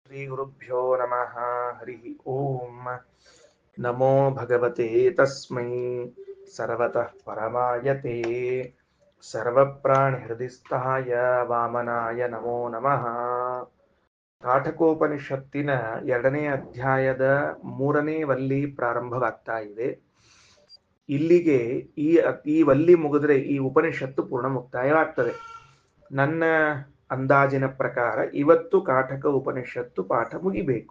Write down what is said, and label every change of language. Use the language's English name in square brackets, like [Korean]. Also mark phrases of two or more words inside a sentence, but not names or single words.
[Sanskrit] श्रीगुरुभ्यो नमः। हरिः ओम। नमो भगवते तस्मै सर्वतः परमायते सर्वप्राणिहृदिस्थाय वामनाय नमो नमः. [Kannada] ಕಾಠಕೋಪನಿಷತ್ತಿನ 2ನೇ ಅಧ್ಯಾಯದ 3ನೇ ವಲ್ಲಿ ಪ್ರಾರಂಭವಾಗ್ತಾ ಇದೆ. ಇಲ್ಲಿಗೆ ಈ ವಲ್ಲಿ ಮುಗಿದ್ರೆ ಈ ಉಪನಿಷತ್ತು ಪೂರ್ಣ ಮುಕ್ತಾಯವಾಗ್ತದೆ. ನನ್ನ ಅಂದಾಜಿನ ಪ್ರಕಾರ ಇವತ್ತು ಕಾಠಕ ಉಪನಿಷತ್ತು ಪಾಠ ಮುಗಿಬೇಕು.